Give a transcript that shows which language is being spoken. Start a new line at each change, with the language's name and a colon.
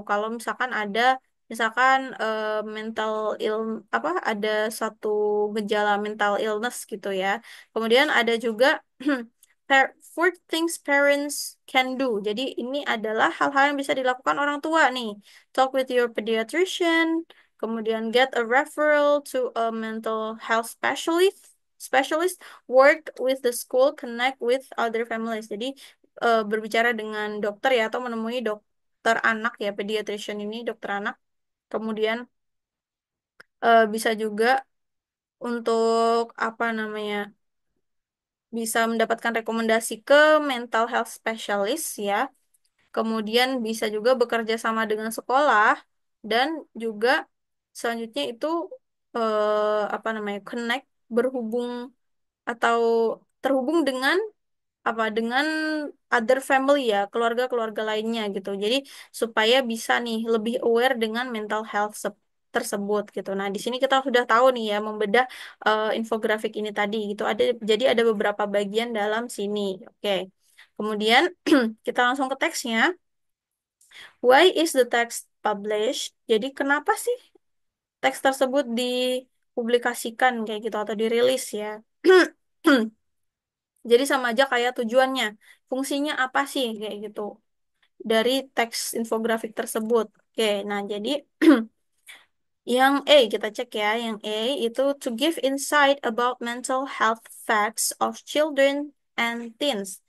Indonesian: Kalau misalkan ada misalkan mental ill apa ada satu gejala mental illness gitu ya. Kemudian ada juga
English: four things parents can do.
Indonesian: Jadi ini adalah hal-hal yang bisa dilakukan orang tua nih.
English: Talk with your pediatrician, kemudian get a referral to a mental health specialist, work with the school, connect with other families.
Indonesian: Jadi berbicara dengan dokter ya atau menemui dokter anak ya, pediatrician ini dokter anak. Kemudian bisa juga untuk apa namanya? Bisa mendapatkan rekomendasi ke mental health specialist ya. Kemudian bisa juga bekerja sama dengan sekolah dan juga selanjutnya itu apa namanya? Connect berhubung atau terhubung dengan apa dengan
English: other family
Indonesian: ya, keluarga-keluarga lainnya gitu. Jadi supaya bisa nih lebih aware dengan mental health tersebut gitu. Nah, di sini kita sudah tahu nih ya membedah infografik ini tadi gitu. Jadi ada beberapa bagian dalam sini. Oke. Kemudian kita langsung ke teksnya.
English: Why is the text published?
Indonesian: Jadi kenapa sih teks tersebut dipublikasikan kayak gitu atau dirilis ya? Jadi sama aja kayak tujuannya. Fungsinya apa sih kayak gitu dari teks infografik tersebut. Oke, nah jadi yang A kita cek ya. Yang A itu
English: to give insight about mental health facts of children and teens.